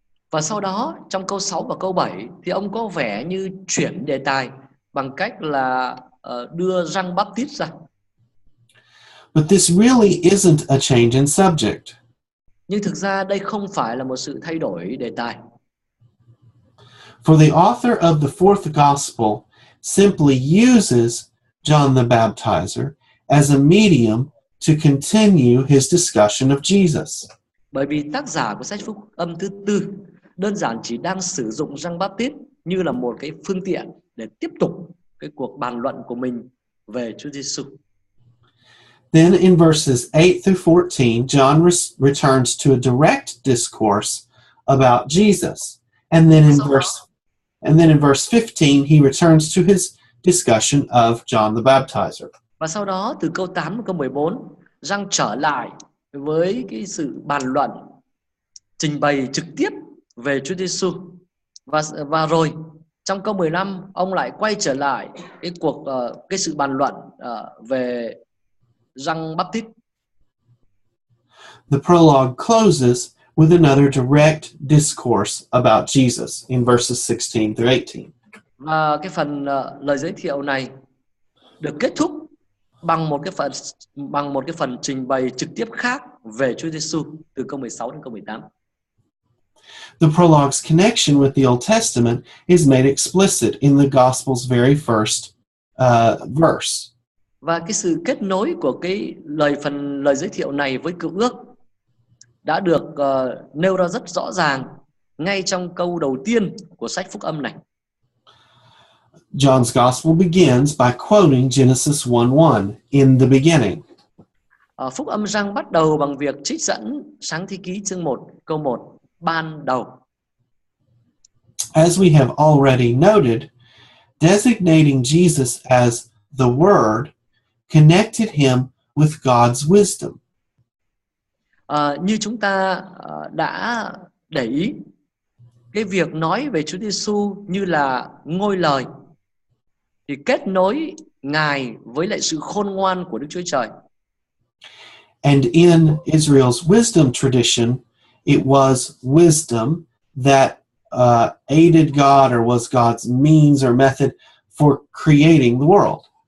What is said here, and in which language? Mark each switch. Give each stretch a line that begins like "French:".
Vietnamese: Và sau đó trong câu 6 và câu 7 thì ông có vẻ như chuyển đề tài bằng cách là đưa Giăng Baptist ra.
English: But this really isn't a change in subject.
Vietnamese: Nhưng thực ra đây không phải là một sự thay đổi đề tài.
English: For the author of the fourth gospel simply uses John the Baptizer as a medium to continue his discussion of Jesus.
Vietnamese: Bởi vì tác giả của sách phúc âm thứ tư đơn giản chỉ đang sử dụng Giăng Baptist như là một cái phương tiện để tiếp tục cái cuộc bàn luận của mình về Chúa Giêsu.
English: Then in verses 8 through 14, John returns to a direct discourse about Jesus. And then in verse 15, he returns to his discussion of John the Baptizer.
Vietnamese: Và sau đó từ câu 8 đến câu 14, Giăng trở lại với cái sự bàn luận trình bày trực tiếp về Chúa Giêsu. Và rồi trong câu 15 ông lại quay trở lại cái sự bàn luận về Giăng Baptist.
English: The prologue closes with another direct discourse about Jesus in verses 16 through 18.
Vietnamese: Và cái phần lời giới thiệu này được kết thúc bằng một cái phần trình bày trực tiếp khác về Chúa Giêsu từ câu 16 đến câu 18.
English: The prologue's connection with the Old Testament is made explicit in the Gospel's very first verse.
Vietnamese: Và cái sự kết nối của cái phần lời giới thiệu này với Cựu Ước đã được nêu ra rất rõ ràng ngay trong câu đầu tiên của sách phúc âm này.
English: John's Gospel begins by quoting Genesis 1:1, in the beginning.
Vietnamese: Phúc âm Giăng bắt đầu bằng việc trích dẫn Sáng Thế Ký chương 1 câu 1, ban đầu.
English: As we have already noted, designating Jesus as the Word connected him with God's wisdom.
Vietnamese: Như chúng ta đã để ý, cái việc nói về Chúa Giêsu như là ngôi lời thì kết nối Ngài với lại sự khôn ngoan của Đức Chúa Trời.
English: And in Israel's wisdom tradition, it was wisdom that aided God or was God's means or method for creating the world.